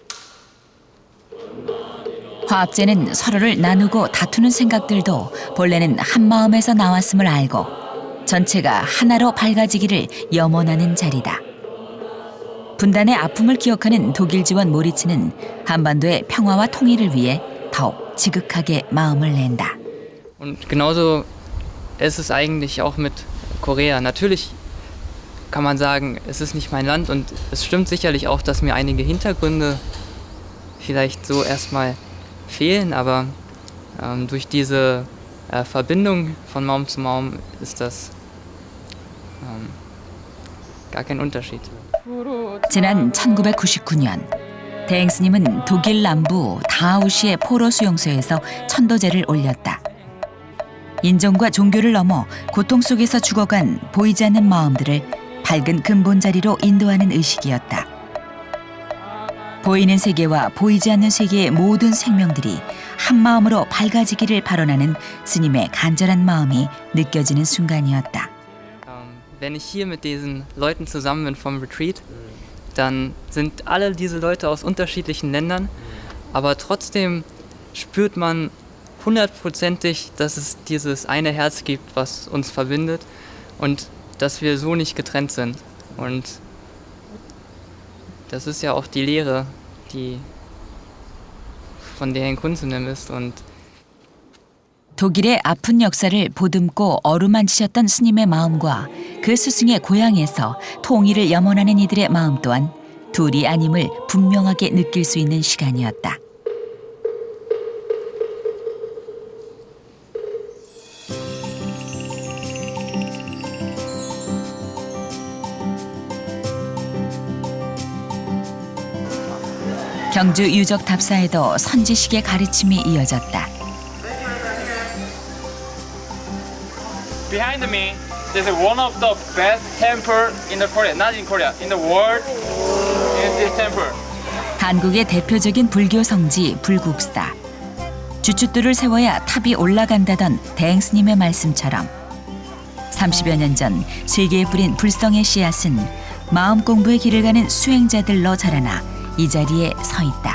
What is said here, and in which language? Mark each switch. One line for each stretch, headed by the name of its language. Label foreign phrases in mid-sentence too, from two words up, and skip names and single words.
Korean: 화합제는 서로를 나누고 다투는 생각들도 본래는 한 마음에서 나왔음을 알고 전체가 하나로 밝아지기를 염원하는 자리다. 분단의 아픔을 기억하는 독일 지원 모리츠는 한반도의 평화와 통일을 위해 더욱 지극하게 마음을 낸다.
German: Und genauso ist es eigentlich auch mit Korea. Natürlich kann man sagen, es ist nicht mein Land und es stimmt sicherlich auch, dass mir einige Hintergründe vielleicht so erstmal fehlen, aber durch diese Verbindung von Maum zu Maum ist das gar kein Unterschied. 지난 1999년 대행스님은 독일 남부 다하우시의 포로 수용소에서 천도제를 올렸다. 인종과 종교를 넘어 고통 속에서 죽어간 보이지 않는 마음들을 밝은 근본 자리로 인도하는 의식이었다. 보이는 세계와 보이지 않는 세계의 모든 생명들이 한 마음으로 밝아지기를 발언하는 스님의 간절한 마음이 느껴지는 순간이었다. Wenn ich hier mit diesen Leuten zusammen bin vom Retreat, dann sind alle diese Leute aus unterschiedlichen Ländern, aber trotzdem spürt man 100%ig, dass es dieses eine Herz gibt, was uns verbindet und dass wir so nicht getrennt sind. Und das ist ja auch die Lehre, die von der Herrn Kunzenem ist. Und
Korean: 독일의 아픈 역사를 보듬고 어루만지셨던 스님의 마음과 그 스승의 고향에서 통일을 염원하는 이들의 마음 또한 둘이 아님을 분명하게 느낄 수 있는 시간이었다. 경주 유적 답사에도 선지식의 가르침이 이어졌다.
English: Behind me, there's one of the best temple in the Korea, not in Korea, in the world. In this temple.
Korean: 한국의 대표적인 불교 성지 불국사. 주춧돌을 세워야 탑이 올라간다던 대행스님의 말씀처럼 30여 년 전 세계에 뿌린 불성의 씨앗은 마음 공부의 길을 가는 수행자들로 자라나 이 자리에 서 있다.